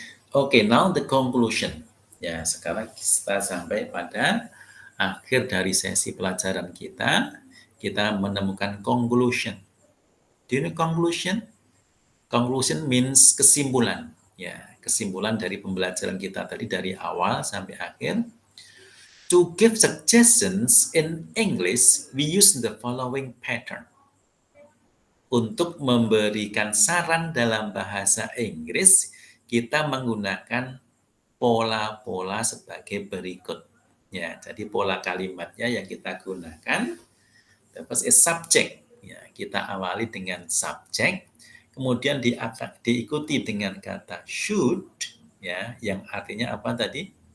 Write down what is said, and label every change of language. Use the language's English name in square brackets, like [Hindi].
[Indonesian] Oke, [English] now the conclusion. [Indonesian] Ya, sekarang kita sampai pada akhir dari sesi pelajaran kita. Kita menemukan conclusion. [English] Do you know conclusion? Conclusion means [Indonesian] kesimpulan. Ya, kesimpulan dari pembelajaran kita tadi dari awal sampai akhir. [English] To give suggestions in English, we use the following pattern. [Indonesian] Untuk memberikan saran dalam bahasa Inggris, kita menggunakan pola-pola sebagai berikut. Ya, jadi pola kalimatnya yang kita gunakan, [English] the first is subject. [Indonesian] Ya, kita awali dengan subject, kemudian diikuti dengan kata should, ya, yang artinya apa tadi?